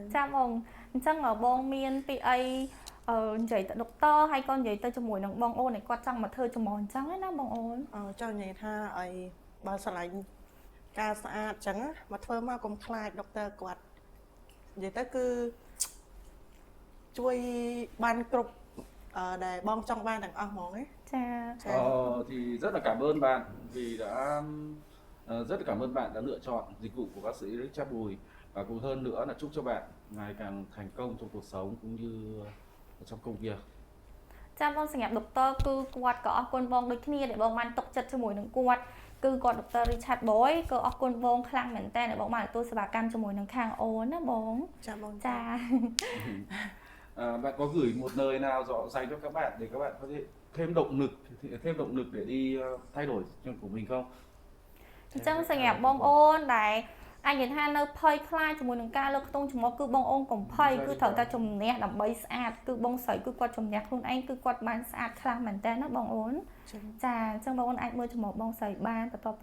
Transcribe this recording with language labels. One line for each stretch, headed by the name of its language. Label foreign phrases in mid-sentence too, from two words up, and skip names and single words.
Khmer: ចាបងអញ្ចឹងបងមានពីអីនិយាយទៅដុកទ័រហើយក៏និយាយទៅជាមួយនឹងបងអូនឯគាត់ចង់មកធ្វើចំហអញ្ចឹងណាបងអូន ចង់និយាយថាអីបើស្រឡាញ់ការស្អាតអញ្ចឹងមកធ្វើមកកុំខ្លាចដុកទ័រគាត់និយាយទៅគឺជួយបានគ្រប់ដែលបងចង់បានទាំងអស់ហ្មង ចា
Vietnamese: Thì rất là cảm ơn bạn vì đã rất là cảm ơn bạn đã lựa chọn dịch vụ của bác sĩ Richard Bùi, và cũng hơn nữa là chúc cho bạn ngày càng thành công trong cuộc sống cũng như trong công việc.
Khmer: ចាំបងសម្រាប់ដុកទ័រគឺគាត់ក៏អរគុណបងដូចគ្នាដែលបងបានຕົកចិត្តជាមួយនឹងគាត់គឺគាត់ដុកទ័រ Richard Boy ក៏អរគុណបងខ្លាំងមែនតើដែលបងបានទទួលសេវាកម្មជាមួយនឹងខាងអូនណាបង ចាបង ចា
Vietnamese: Bạn có gửi một lời nào dành cho các bạn để các bạn có thể thêm động lực để đi thay đổi chuyện của mình không?
Khmer: អញ្ចឹងសម្រាប់បងអូនដែលអាចនិយាយថានៅភ័យខ្លាចជាមួយនឹងការលើកខ្ទង់ចំមុះគឺបងអូនកុំភ័យគឺត្រូវតែជំនះដើម្បីស្អាតគឺបងស្រីគឺ គាត់ជំនះខ្លួនឯងគឺគាត់បានស្អាតខ្លាំងមែនតើណាបងអូន ចាអញ្ចឹងបងអូនអាចមើលចំមុះបងស្រីបានបន្ទាប់